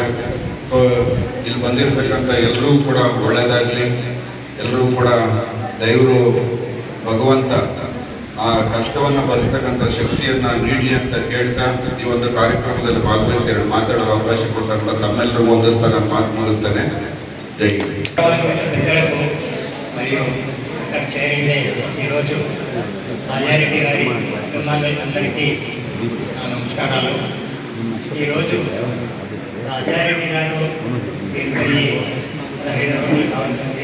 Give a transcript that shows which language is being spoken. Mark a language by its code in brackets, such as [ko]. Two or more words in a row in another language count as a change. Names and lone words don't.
[kn] ಸೊ ಇಲ್ಲಿ ಬಂದಿರತಕ್ಕಂಥ ಎಲ್ಲರೂ ಕೂಡ ಒಳ್ಳೆಯದಾಗಲಿ, ಎಲ್ಲರೂ ಕೂಡ ದೇವರು ಭಗವಂತ ಆ ಕಷ್ಟವನ್ನು ಭರಿಸ್ತಕ್ಕಂಥ ಶಕ್ತಿಯನ್ನು ನೀಡಲಿ ಅಂತ ಕೇಳ್ತಾ ಈ ಒಂದು ಕಾರ್ಯಕ್ರಮದಲ್ಲಿ ಭಾಗವಹಿಸಿ ಮಾತಾಡೋ ಅವಕಾಶ ಕೊಟ್ಟಂತ ತಮ್ಮೆಲ್ಲರಿಗೂ ಒಂದಿಸ್ತಾ ನಾನು ಮಾತು ಮುಗಿಸ್ತೇನೆ. ಜೈ [te] మరియు చైర్మన్ ఈరోజు రాజారెడ్డి గారి కుటుంబాలందరికీ నమస్కారాలు. ఈరోజు రాజారెడ్డి గారు 85 రోజులు కావాల్సింది.